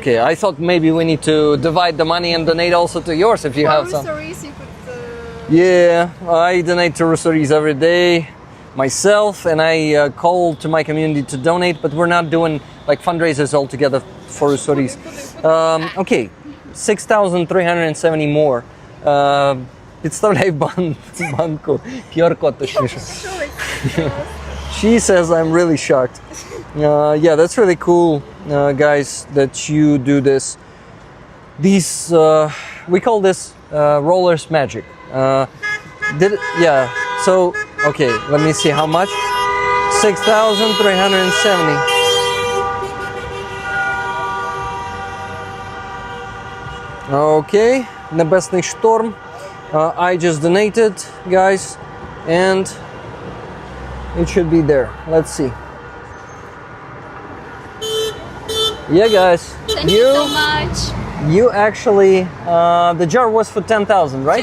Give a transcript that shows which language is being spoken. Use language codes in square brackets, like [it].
[en] okay, I thought maybe we need to divide the money and donate also to yours if you have some. Yeah, I donate to Russories every day myself, and I call to my community to donate, but we're not doing like fundraisers all together for Russories. Okay, 6,370 more. [uk] Представляй банку QR-код точніше. [en] She says I'm really shocked. Yeah, that's really cool, guys, that you do this. These we call this rollers magic. Yeah. So okay, let me see how much. 6,370. Okay, Небесний шторм. I just donated, guys, and it should be there. Let's see. Yeah, guys. Thank you so much. You actually, the jar was for 10,000, right?